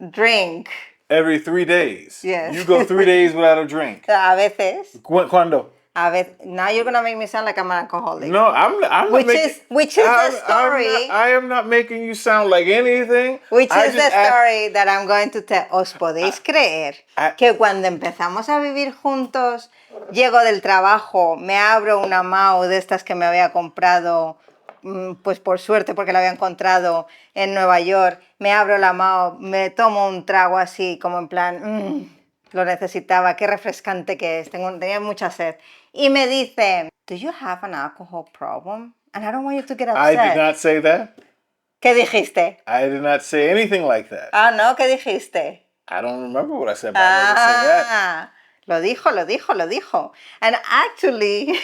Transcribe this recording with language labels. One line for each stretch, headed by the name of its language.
English: Drink. Every 3 days? Yes. You go 3 days without a drink?
Spanish: A veces. ¿Cuándo? A veces.
English: Now you're going to make me sound like I'm an alcoholic. No, I'm not which making... Which is the story... I am not making you sound like anything. Which is the story that I'm going to tell.
Spanish: ¿Os podéis creer que cuando empezamos a vivir juntos, llego del trabajo, me abro una Mau de estas que me había comprado... pues por suerte porque la había encontrado en Nueva York, me abro la mano, me tomo un trago así como en plan, lo necesitaba, qué refrescante que es, tenía mucha sed. Y me dice,
English: do you have an alcohol problem? And I don't want you to get upset. I did not say that.
Spanish: ¿Qué dijiste?
English: I did not say anything like that.
Spanish: Ah, no, ¿qué dijiste?
English: I don't remember what I said, but I never said that.
Spanish: Lo dijo.
English: And actually...